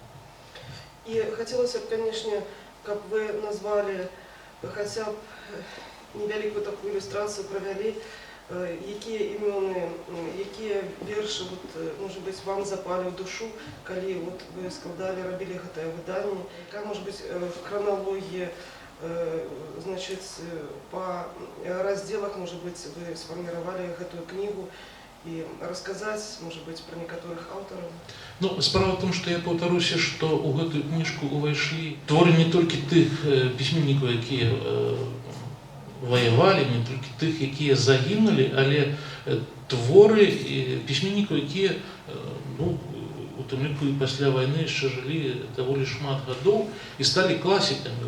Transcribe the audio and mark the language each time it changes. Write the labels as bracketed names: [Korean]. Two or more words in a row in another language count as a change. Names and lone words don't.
[Belarusian] І хацелася б, конечно, каб вы назвалі хаця б невялікую такую ілюстрацыю, правялі, якія імёны, якія вершы, [Russian] может быть, [Belarusian] вам запалі ў душу, калі вы складалі, рабілі гэтае выданне, якая, [Russian] может быть, хронологія, значит, по разделах, может быть, вы сформировали эту книгу и рассказать, может быть, про некоторых авторов? [Belarusian] Справа [Russian] в том, что я [Belarusian] паўтаруся, што ў гэтую кніжку увайшлі творы не толькі тых пісьменнікаў, якія воевали, не толькі тых, якія загінулі, але творы пісьменнікаў, якія у тым ліку і пасля вайны яшчэ жылі даволі шмат гадоў і сталі класікамі.